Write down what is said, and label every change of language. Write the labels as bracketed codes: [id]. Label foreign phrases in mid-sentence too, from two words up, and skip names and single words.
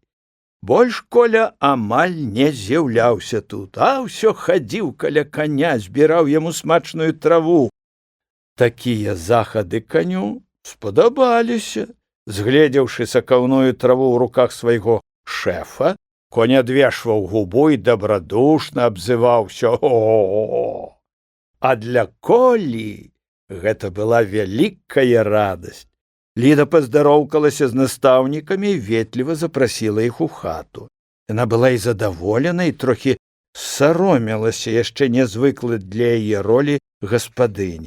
[be] Больш Коля амаль не з'яўляўся тут, а ўсё хадзіў каля коня, збіраў яму смачную траву. Такія захады каню спадабаліся. Згледзеўшы сакаўную траву ў руках свайго шэфа, конь адвешваў губу і дабрадушна абзываўся: «О-о-о!» А для Колі гэта была вялікая радасць. Ліда паздароўкалася з настаўнікамі і ветліва запрасіла іх у хату. Яна была і задаволена, і трохі саромелася яшчэ нязвыклай для яе ролі гаспадыні.